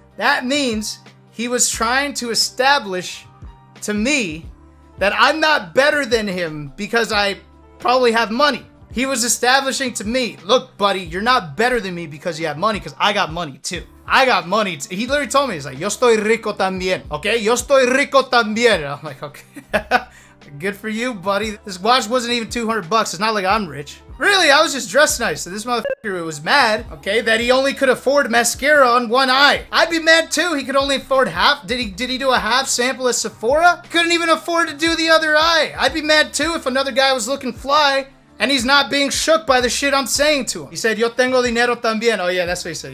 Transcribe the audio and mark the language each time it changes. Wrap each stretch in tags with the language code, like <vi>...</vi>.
<en>That means he was trying to establish to me that I'm not better than him because I probably have money. He was establishing to me, look, buddy, you're not better than me because you have money, because I got money too. I got money. He literally told me, he's like,</en> <es>yo estoy rico también.</es> <en>Okay?</en> <es>Yo estoy rico también.</es> <en>And I'm like, okay. Good for you, buddy. This watch wasn't even $200. It's not like I'm rich. Really, I was just dressed nice. So this motherfucker was mad, okay, that he only could afford mascara on one eye. I'd be mad too. He could only afford half. Did he do a half sample at Sephora? Couldn't even afford to do the other eye. I'd be mad too if another guy was looking fly and he's not being shook by the shit I'm saying to him. He said,</en> <es>yo tengo dinero también.</es> <en>Oh yeah, that's what he said.</en>